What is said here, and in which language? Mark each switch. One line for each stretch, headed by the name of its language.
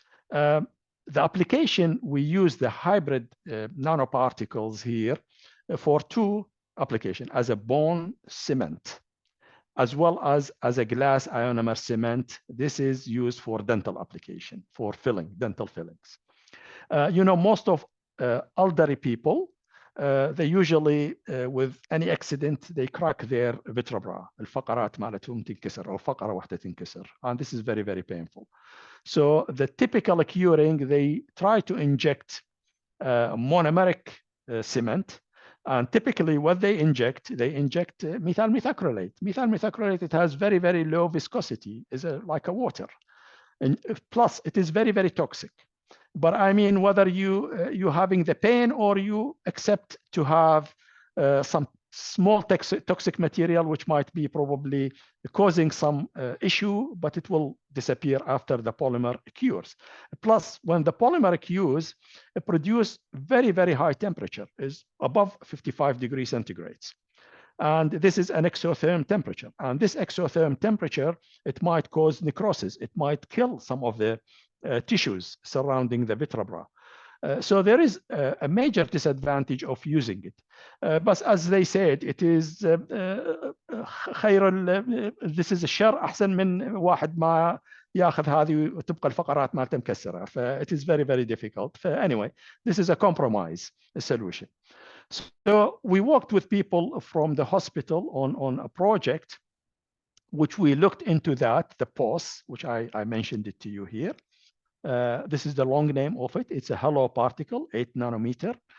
English: The application, we use the hybrid nanoparticles here for two applications, as a bone cement, as well as a glass ionomer cement. This is used for dental application, for filling, dental fillings. Most of elderly people, they usually, with any accident, they crack their vertebra.
Arabic: الفقرات مالتهم تنكسر أو فقرة واحدة تنكسر.
English: And this is very, very painful. So the typical curing, they try to inject monomeric cement. And typically what they inject methyl methacrylate. Methyl methacrylate, it has very, very low viscosity. It's like a water. And plus, it is very, very toxic. But I mean, whether you having the pain or you accept to have some small toxic material, which might be probably causing some issue, but it will disappear after the polymer cures. Plus, when the polymer cures, it produces very, very high temperature, is above 55 degrees centigrade. And this is an exotherm temperature. And this exotherm temperature, it might cause necrosis. It might kill some of the tissues surrounding the vertebra. So there is a major disadvantage of using it. But as they said, it is this is
Arabic: الشر أحسن من واحد ما ياخذ هذه وتبقى الفقرات مالته مكسرة.
English: It is very, very difficult. Anyway, this is a compromise solution. So we worked with people from the hospital on a project which we looked into that, the POS, which I mentioned it to you here. This is the long name of it. It's a hollow particle, 8 nanometer.